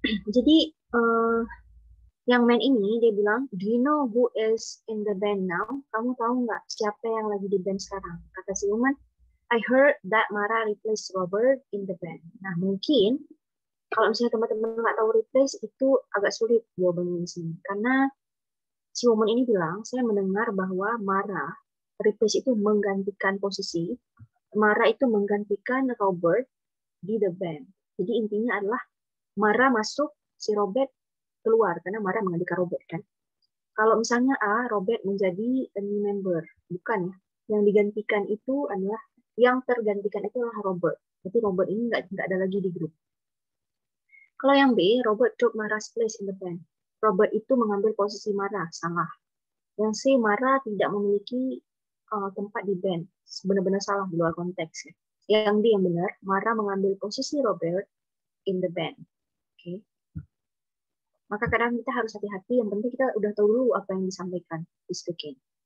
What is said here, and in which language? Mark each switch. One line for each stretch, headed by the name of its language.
Indonesian: Jadi yang main ini dia bilang,
English: do you know who is in the band now?
Indonesian: Kamu tahu nggak siapa yang lagi di band sekarang? Kata si woman,
English: I heard that Mara replaced Robert in the band.
Indonesian: Nah, mungkin kalau misalnya teman-teman nggak tahu replace itu agak sulit jawabannya di sini. Karena si woman ini bilang, saya mendengar bahwa Mara replace itu menggantikan posisi. Mara itu menggantikan Robert di
English: the band.
Indonesian: Jadi intinya adalah Mara masuk, si Robert keluar karena Mara menggantikan Robert kan. Kalau misalnya A, Robert menjadi
English: a new member,
Indonesian: bukan ya. Yang digantikan itu adalah yang tergantikan itu adalah Robert. Jadi Robert ini nggak ada lagi di grup. Kalau yang B,
English: Robert took Mara's place in the band.
Indonesian: Robert itu mengambil posisi Mara, salah. Yang C, Mara tidak memiliki tempat di band. Benar-benar salah di luar konteks. Ya. Yang D yang benar, Mara mengambil posisi Robert
English: in the band.
Indonesian: Oke. Maka kadang kita harus hati-hati. Yang penting kita udah tahu dulu apa yang disampaikan di speaking.